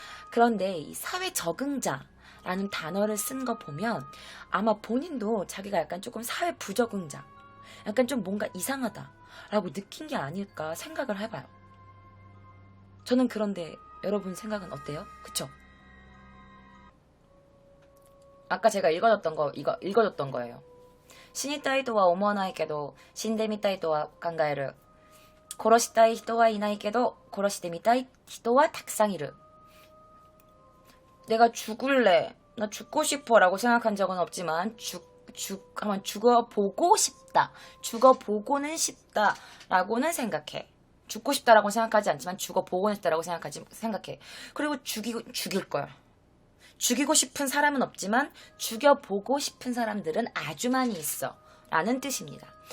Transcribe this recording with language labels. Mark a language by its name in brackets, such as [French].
[Korean] 그런데 이 사회 적응자라는 단어를 쓴 거 보면 아마 본인도 자기가 약간 조금 사회 부적응자, 약간 좀 뭔가 이상하다 라고 느낀 게 아닐까 생각을 해봐요. 저는 그런데 여러분 생각은 어때요? 그쵸? 아까 제가 읽어줬던 거예요. [Japanese] 死にたいとは思わないけど死んでみたいとは考える. 殺したい人はいないけど殺してみたい人はたくさんいる. [Korean] 내가 죽을래, 나 죽고 싶어 라고 생각한 적은 없지만 한번 죽어보고 싶다, 죽어보고는 싶다 라고는 생각해. 죽고 싶다라고 생각하지 않지만 죽어보고는 싶다라고 생각해. 그리고 죽일 거야. 죽이고 싶은 사람은 없지만 죽여보고 싶은 사람들은 아주 많이 있어 라는 뜻입니다.